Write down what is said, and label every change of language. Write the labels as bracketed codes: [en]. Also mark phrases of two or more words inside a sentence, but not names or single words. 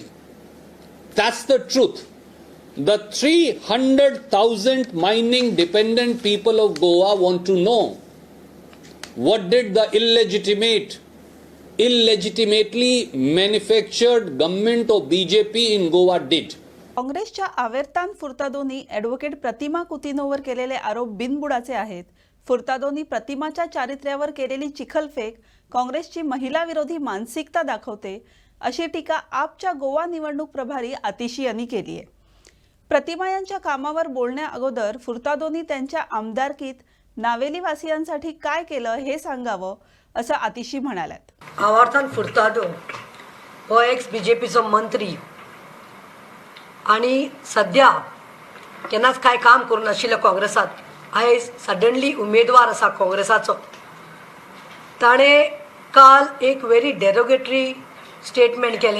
[en] That's the truth. The 300,000 mining dependent people of Goa want to know, what did the illegitimately manufactured government of BJP in Goa did? [mr] काँग्रेसच्या आवेर्तान फुर्तादोंनी ॲडव्होकेट प्रतिमा कुतिनोवर केलेले आरोप बिनबुडाचे आहेत. फुर्तादोंनी प्रतिमाच्या चारित्र्यावर केलेली चिखलफेक काँग्रेसची महिला विरोधी मानसिकता दाखवते, अशी टीका आपच्या गोवा निवडणूक प्रभारी आतिशी यांनी केली आहे. प्रतिमा यांच्या कामावर बोलण्या अगोदर फुर्तादोंनी त्यांच्या आमदारकीत नावेली वासियांसाठी काय केलं हे सांगावं, असं आतिशी म्हणाल्यात. [kok] आवर्तान फुर्तादो हो एक्स बीजेपीचो मंत्री आणि सध्या केन्नाच काय काम करून नाशिल्ले काँग्रेसात आयज सडनली उमेदवार आसा काँग्रेसाचो. ताणें काल एक [en] very derogatory statement [kok] केलें.